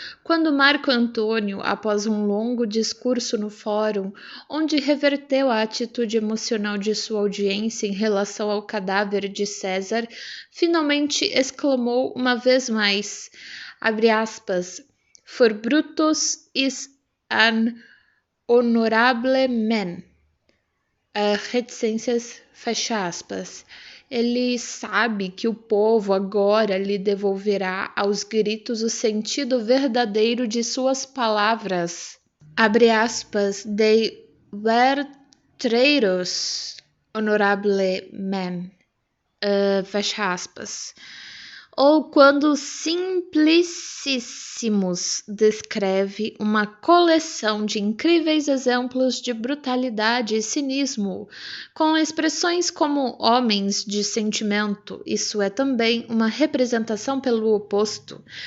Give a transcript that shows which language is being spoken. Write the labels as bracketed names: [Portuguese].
[Portuguese] Quando Marco Antônio, após um longo discurso no fórum, onde reverteu a atitude emocional de sua audiência em relação ao cadáver de César, finalmente exclamou uma vez mais, abre aspas, [English] For Brutus is an honorable man. [Portuguese] Reticências, fecha aspas. Ele sabe que o povo agora lhe devolverá aos gritos o sentido verdadeiro de suas palavras. Abre aspas, [English] they were traitors, honorable man. [Portuguese] Fecha aspas. Ou quando Simplicíssimos descreve uma coleção de incríveis exemplos de brutalidade e cinismo, com expressões como homens de sentimento, isso é também uma representação pelo oposto.